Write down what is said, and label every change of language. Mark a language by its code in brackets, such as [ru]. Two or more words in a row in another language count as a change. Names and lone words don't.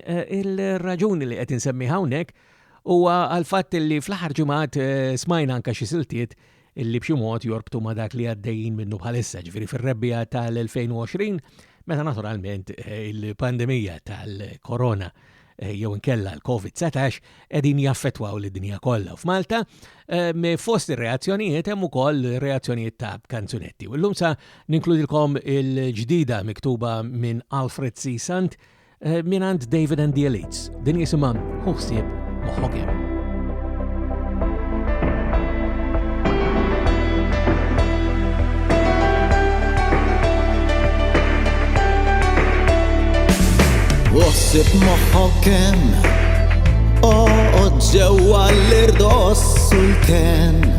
[mt] Il-raġuni li qed insemmi hawnhekk huwa għal-fatt li fl-aħħar ġimgħat smajna anke xi siltiet illi b'xi mod jorbtu ma' dak li għaddejjin minnu bħalissa, ġifieri fir-rebbija tal-2020 meta naturalment il-pandemija tal-korona jew inkella l-COVID-19 qegħdin jaffettwaw lid-dinja kollha. F'Malta fost ir-reazzjonijiet hemm ukoll reazzjonijiet ta' kanzunetti. U llum sa ninkludilkom il-ġdida miktuba minn Alfred C. Sant mingħand David and the Elites. Din jisimha Ħsieb moħħok hemm. Uħsib moħħok hemm ġewwa l-irdos u l-ken.